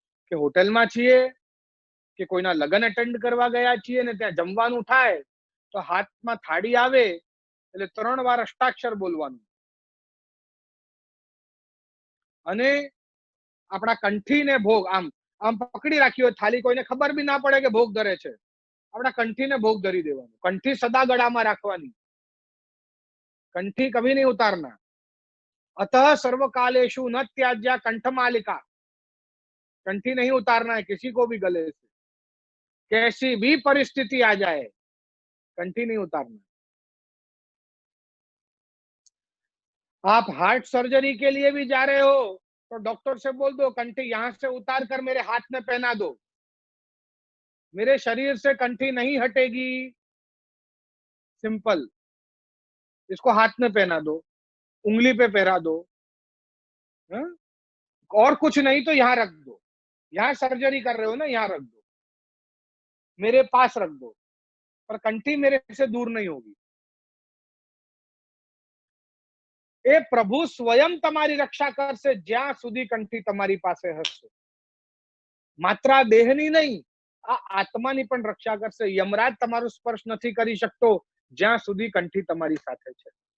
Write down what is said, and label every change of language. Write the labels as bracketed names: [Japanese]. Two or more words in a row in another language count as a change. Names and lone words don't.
[Gujarati] કે હોટલમાં છીએ કે કોઈના લગ્ન એટેન્ડ કરવા ગયા છીએ ને ત્યાં જમવાનું થાય તો હાથમાં થાળી આવે એટલે 3 વાર અષ્ટાક્ષર બોલવાનું અને આપણા કંઠીને ભોગ આમ આમ પકડી રાખી હોય થાળી, કોઈને ખબર બી ના પડે કે ભોગ ધરે છે. આપણા કંઠીને ભોગ ધરી દેવાનું. કંઠી સદા ગળામાં રાખવાની, કંઠી [Hindi] कभी नहीं उतारना. [Sanskrit] अतः सर्वकालेषु न त्याज्या कंठमालिका, [Hindi] कंठी नहीं उतारना है किसी को भी गले से, कैसी भी परिस्थिति आ जाए कंठी नहीं उतारना. आप [English] heart surgery [Hindi] के लिए भी जा रहे हो तो डॉक्टर से बोल दो कंठी यहां से उतार कर मेरे हाथ में पहना दो, मेरे शरीर से कंठी नहीं हटेगी. सिंपल, इसको हाथ में पहना दो, उंगली पे पहरा दो, और कुछ नहीं तो यहां रख दो, यहां सर्जरी कर रहे हो ना, यहां रख दो, मेरे पास रख दो, पर कंठी मेरे से दूर नहीं होगी. [Gujarati] એ પ્રભુ સ્વયં તમારી રક્ષા કરશે જ્યાં સુધી કંઠી તમારી પાસે હશે. માત્ર આ દેહની નહીં, આ આત્માની પણ રક્ષા કરશે. યમરાજ તમારો સ્પર્શ નથી કરી શકતો જ્યાં સુધી કંઠી તમારી સાથે છે.